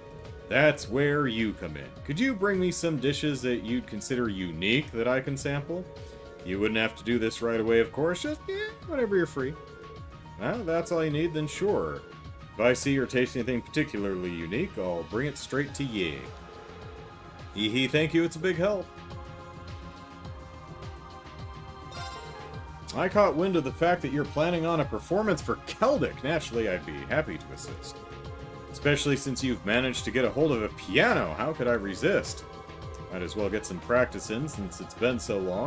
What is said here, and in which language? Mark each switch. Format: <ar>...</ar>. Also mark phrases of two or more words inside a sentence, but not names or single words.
<en>That's where you come in. Could you bring me some dishes that you'd consider unique that I can sample? You wouldn't have to do this right away, of course. Just, whenever you're free. Well, that's all you need, then sure. If I see or taste anything particularly unique, I'll bring it straight to ye. Hee hee, thank you, it's a big help. I caught wind of the fact that you're planning on a performance for Celdic. Naturally, I'd be happy to assist. Especially since you've managed to get a hold of a piano. How could I resist? Might as well get some practice in since it's been so long.</en>